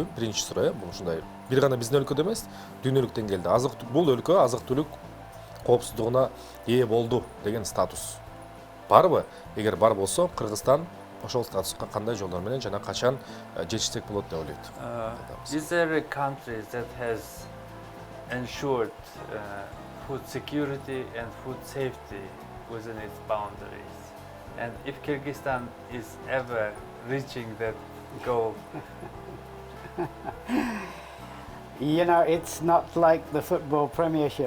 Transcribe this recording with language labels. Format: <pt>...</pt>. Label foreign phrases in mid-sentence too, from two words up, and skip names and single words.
<ky>Биринчи суроо, бул ушундай бир гана биздин өлкөдө эмес, дүйнөлүк деңгээлде бул өлкө азык-түлүк коопсуздугуна ээ болду деген статус барбы? Эгер бар болсо, Кыргызстан ошол статуска кандай жолдор менен жана качан жетишсек болот деп ойлойт?</ky> <en>Is there a country that has ensured food security and food safety within its boundaries? And if Kyrgyzstan is ever reaching that goal? You know, it's not like the football premiership.</en>